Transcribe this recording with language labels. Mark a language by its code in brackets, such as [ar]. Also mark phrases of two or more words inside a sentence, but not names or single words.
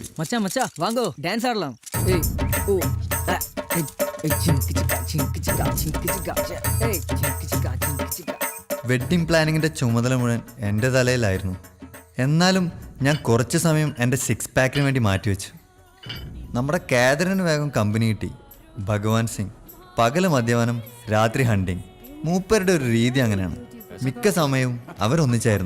[ta] மச்சான் மச்சான் வாங்கோ டான்ஸ் ஆடலாம். ஏய் ஓ ஏய் சிங்கு சிக்கா சிங்கு சிக்கா சிங்கு சிக்கா ஏய் சிங்கு சிக்கா சிங்கு சிக்கா. [en] wedding planning [ml] ചുമതല മുഴുവൻ എൻ്റെ തലയിലായിരുന്നു. എന്നാലും ഞാൻ കുറച്ച് സമയം എൻ്റെ 6 പാക്കിന് വേണ്ടി മാറ്റിവെച്ചു. നമ്മുടെ കാതറിന് വേഗം കമ്പനി കിട്ടി. ഭഗവാൻ സിംഗ് പകല് മദ്യപാനം, രാത്രി ഹണ്ടിങ്. മൂപ്പരുടെ ഒരു രീതി അങ്ങനെയാണ്. മിക്ക സമയവും അവരൊന്നിച്ചായിരുന്നു.